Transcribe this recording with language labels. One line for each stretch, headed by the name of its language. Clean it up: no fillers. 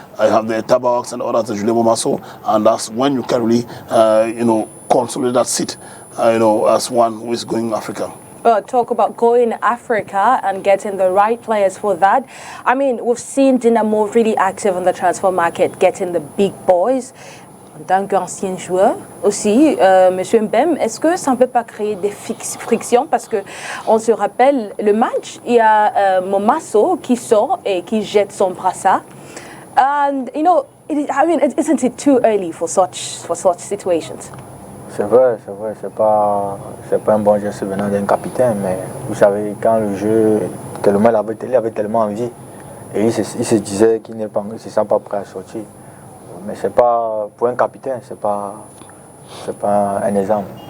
English: I have the Tabaks and the others, the Julien Momasso, and that's when you can really, consolidate that seat, as one who is going Africa. Talk about going Africa and getting the right players for that. I mean, we've seen Dinamo really active on the transfer market, getting the big boys.
French: En tant qu'ancien joueur aussi, Monsieur Mbem, est-ce que ça ne peut pas créer des frictions? Parce que on se rappelle le match, il y a Momasso qui sort et qui jette son brassard.
English: And isn't it too early for such situations?
French: C'est vrai, c'est pas un bon geste venant d'un capitaine, mais vous savez, quand le jeu, tellement il avait tellement envie, et il se disait qu'il ne se sent pas prêt à sortir. Mais c'est pas, pour un capitaine, c'est pas un exemple.